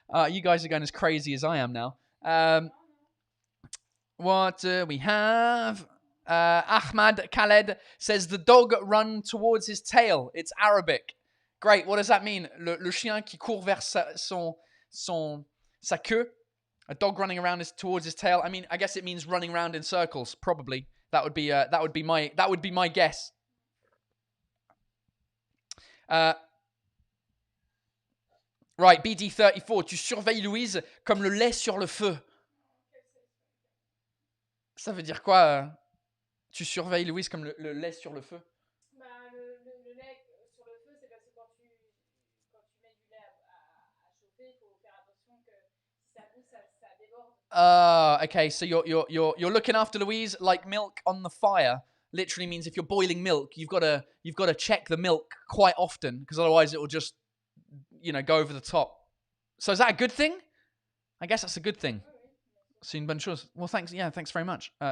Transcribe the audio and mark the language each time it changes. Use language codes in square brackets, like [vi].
[en] You guys are going as crazy as I am now. What do we have? Ahmad Khaled says the dog run towards his tail. It's Arabic. Great. What does that mean? [fr] Le chien qui court vers sa queue. [en] A dog running around towards his tail. I mean, I guess it means running around in circles. Probably. That would be my guess. [fr] Right, BD34, tu surveilles Louise comme le lait sur le feu. Ça veut dire quoi? Tu surveilles Louise comme le lait sur le feu? Bah, le lait sur le feu, c'est parce que quand tu mets du lait à chauffer, il faut faire attention que si ça bout, ça déborde. [en] Okay, so you're looking after Louise like milk on the fire. Literally means if you're boiling milk, you've got to check the milk quite often, because otherwise it will just, go over the top. So is that a good thing? I guess that's a good thing. [fr] C'est une bonne chose. [en] Well, thanks. Yeah, thanks very much.